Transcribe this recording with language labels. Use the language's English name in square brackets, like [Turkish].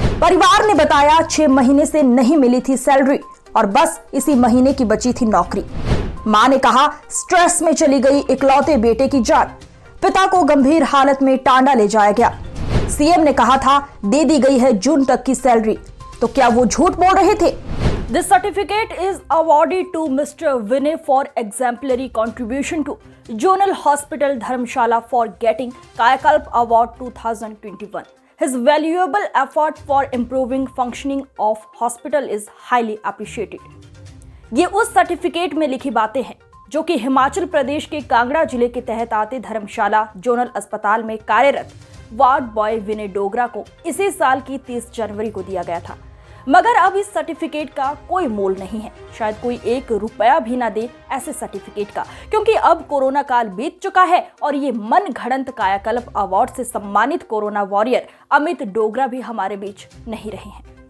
[Hindi] परिवार ने बताया 6 महीने से नहीं मिली थी सैलरी और बस इसी महीने की बची थी नौकरी। मां ने कहा स्ट्रेस में चली गई इकलौते बेटे की जान। पिता को गंभीर हालत में टांडा ले जाया गया। सीएम ने कहा था दे दी गई है जून तक की सैलरी, तो क्या वो झूठ बोल रहे थे? [English] This certificate is awarded to Mr. Vinay for exemplary contribution to Zonal Hospital Dharamshala for getting Kayakalp Award 2021. His valuable effort for improving functioning of hospital is highly appreciated. [Hindi] ये उस सर्टिफिकेट में लिखी बातें हैं जो कि हिमाचल प्रदेश के कांगड़ा जिले के तहत आते धर्मशाला जोनल अस्पताल में कार्यरत वार्ड बॉय विनय डोगरा को इसी साल की 30 जनवरी को दिया गया था। मगर अब इस सर्टिफिकेट का कोई मोल नहीं है, शायद कोई 1 रुपया भी ना दे ऐसे सर्टिफिकेट का, क्योंकि अब कोरोना काल बीत चुका है और ये मन घड़ंत कायाकल्प अवार्ड से सम्मानित कोरोना वॉरियर अमित डोगरा भी हमारे बीच नहीं रहे हैं।